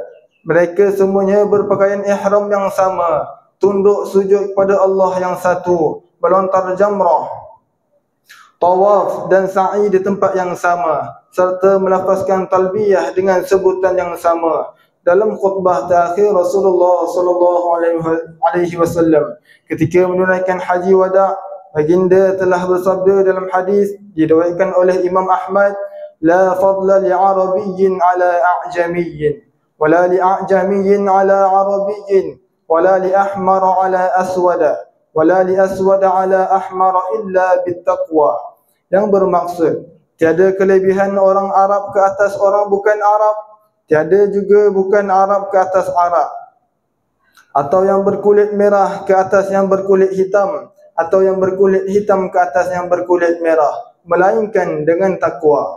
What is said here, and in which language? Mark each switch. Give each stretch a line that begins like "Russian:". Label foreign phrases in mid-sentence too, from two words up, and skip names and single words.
Malay: Mereka semuanya berpakaian ihram yang sama, tunduk sujud kepada Allah yang satu, melontar jamrah, tawaf dan sa'i di tempat yang sama, serta melafazkan talbiyah dengan sebutan yang sama. Dalam khutbah terakhir Rasulullah
Arabic: صلى الله عليه وسلم
Malay: ketika menunaikan haji wada', baginda telah bersabda dalam hadis diriwayatkan oleh Imam Ahmad,
Arabic: لا فضل لعربي على أعجمي ولا لأعجمي على عربي ولا لأحمر على أسود ولا لأسود على أحمر إلا بالتقوى.
Malay: Yang bermaksud, tiada kelebihan orang Arab ke atas orang bukan Arab, tiada juga bukan Arab ke atas Arab, atau yang berkulit merah ke atas yang berkulit hitam, atau yang berkulit hitam ke atas yang berkulit merah, melainkan dengan takwa.